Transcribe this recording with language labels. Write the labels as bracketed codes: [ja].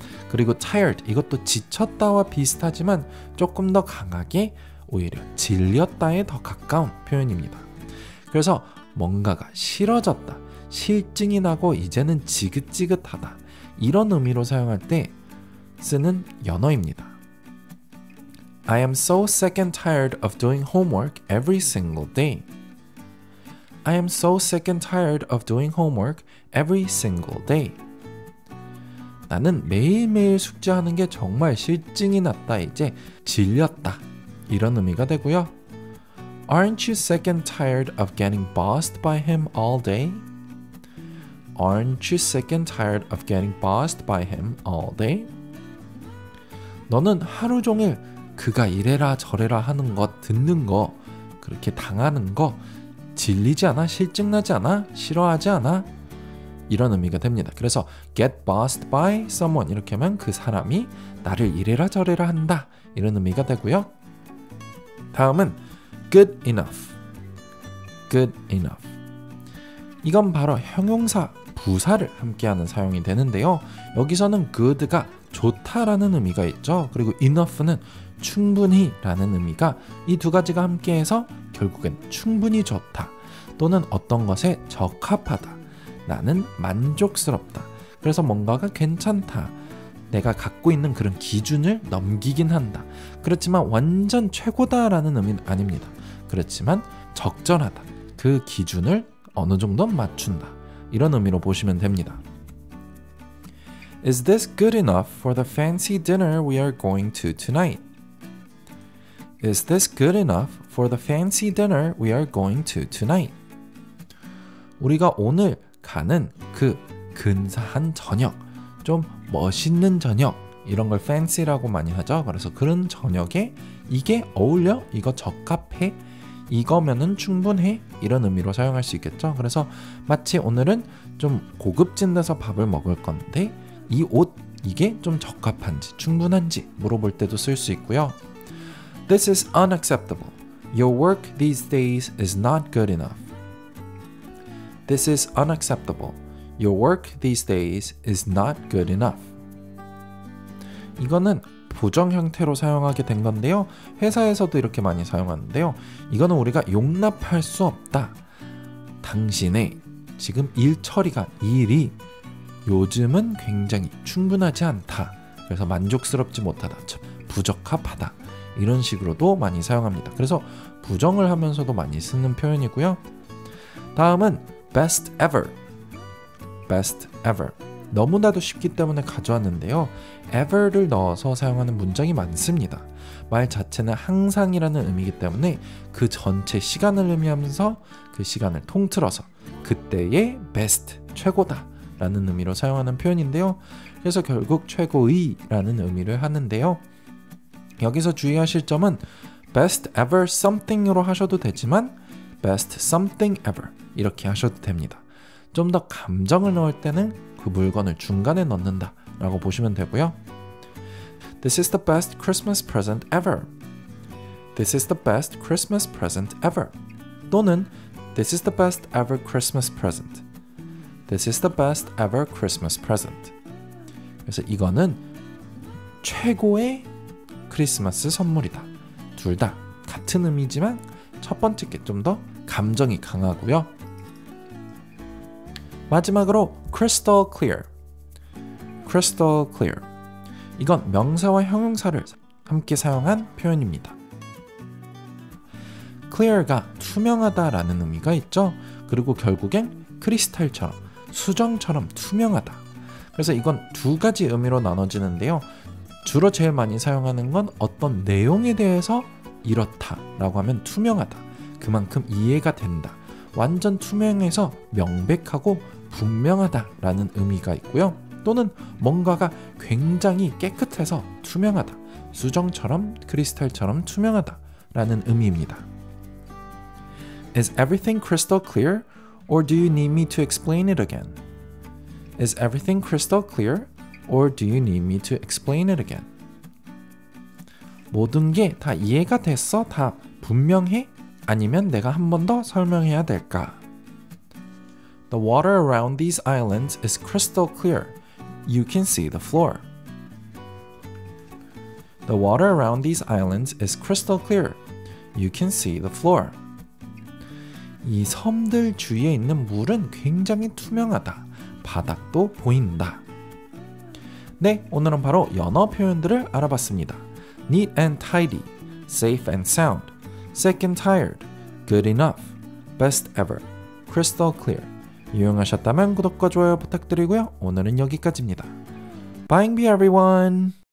[ko] 그리고 tired, 이것도 지쳤다와 비슷하지만 조금 더 강하게 오히려 질렸다에 더 가까운 표현입니다. 그래서 뭔가가 싫어졌다, 실증이 나고 이제는 지긋지긋하다 이런 의미로 사용할 때 쓰는 연어입니다. [en] I am so sick and tired of doing homework every single day. I am so sick and tired of doing homework every single day. [ko] 나는 매일매일 숙제하는 게 정말 실증이 났다. 이제 질렸다. 이런 의미가 되고요. [en] Aren't you sick and tired of getting bossed by him all day? Aren't you sick and tired of getting bossed by him all day? [ko] 너는 하루 종일 그가 이래라 저래라 하는 것, 듣는 거, 그렇게 당하는 거 질리지 않아? 실증나지 않아? 싫어하지 않아? 이런 의미가 됩니다. 그래서 [en] get bossed by someone [ko] 이렇게 하면 그 사람이 나를 이래라 저래라 한다. 이런 의미가 되고요. 다음은 good enough. [en] good enough. [ko] 이건 바로 형용사 부사를 함께하는 사용이 되는데요. 여기서는 good가 좋다라는 의미가 있죠. 그리고 enough는 충분히 라는 의미가 이 두 가지가 함께해서 결국엔 충분히 좋다 또는 어떤 것에 적합하다. 나는 만족스럽다. 그래서 뭔가가 괜찮다. 내가 갖고 있는 그런 기준을 넘기긴 한다. 그렇지만 완전 최고다라는 의미는 아닙니다. 그렇지만 적절하다. 그 기준을 어느 정도 맞춘다. 이런 의미로 보시면 됩니다. [en] Is this good enough for the fancy dinner we are going to tonight? Is this good enough for the fancy dinner we are going to tonight? [ko] 우리가 오늘 가는 그 근사한 저녁, 좀 멋있는 저녁, 이런 걸 fancy라고 많이 하죠. 그래서 그런 저녁에 이게 어울려? 이거 적합해? 이거면은 충분해? 이런 의미로 사용할 수 있겠죠. 그래서 마치 오늘은 좀 고급진 데서 밥을 먹을 건데 이 옷, 이게 좀 적합한지 충분한지 물어볼 때도 쓸 수 있고요. [en] This is unacceptable. Your work these days is not good enough. This is unacceptable. Your work these days is not good enough. [ko] 이거는 부정 형태로 사용하게 된 건데요. 회사에서도 이렇게 많이 사용하는데요. 이거는 우리가 용납할 수 없다. 당신의 지금 일 처리가, 일이 요즘은 굉장히 충분하지 않다. 그래서 만족스럽지 못하다. 부적합하다. 이런 식으로도 많이 사용합니다. 그래서 부정을 하면서도 많이 쓰는 표현이고요. 다음은 best ever. [en] best ever. [ko] 너무나도 쉽기 때문에 가져왔는데요. ever를 넣어서 사용하는 문장이 많습니다. 말 자체는 항상이라는 의미이기 때문에 그 전체 시간을 의미하면서 그 시간을 통틀어서 그때의 best, 최고다 라는 의미로 사용하는 표현인데요. 그래서 결국 최고의 라는 의미를 하는데요. 여기서 주의하실 점은 best ever something으로 하셔도 되지만 best something ever 이렇게 하셔도 됩니다. 좀 더 감정을 넣을 때는 그 물건을 중간에 넣는다 라고 보시면 되고요. [en] This is the best Christmas present ever. This is the best Christmas present ever. [ko] 또는 [en] This is the best ever Christmas present. This is the best ever Christmas present. [ko] 그래서 이거는 최고의 크리스마스 선물이다. 둘 다 같은 의미지만 첫 번째 게 좀 더 감정이 강하고요. 마지막으로 crystal clear. [en] crystal clear. [ko] 이건 명사와 형용사를 함께 사용한 표현입니다. clear가 투명하다라는 의미가 있죠. 그리고 결국엔 크리스탈처럼, 수정처럼 투명하다. 그래서 이건 두 가지 의미로 나눠지는데요. 주로 제일 많이 사용하는 건 어떤 내용에 대해서 이렇다라고 하면 투명하다. 그만큼 이해가 된다. 완전 투명해서 명백하고 분명하다라는 의미가 있고요. 또는 뭔가가 굉장히 깨끗해서 투명하다. 수정처럼 크리스탈처럼 투명하다라는 의미입니다. [en] Is everything crystal clear? Or do you need me to explain it again? Is everything crystal clear? Or do you need me to explain it again? [ko] 모든 게 다 이해가 됐어? 다 분명해? 아니면 내가 한 번 더 설명해야 될까? [en] The water around these islands is crystal clear. You can see the floor. The water around these islands is crystal clear. You can see the floor. [ko] 이 섬들 주위에 있는 물은 굉장히 투명하다. 바닥도 보인다. 네, 오늘은 바로 연어 표현들을 알아봤습니다. [en] Neat and tidy, safe and sound, sick and tired, good enough, best ever, crystal clear. [ko] 유용하셨다면 구독과 좋아요 부탁드리고요. 오늘은 여기까지입니다. [en] Bye everyone!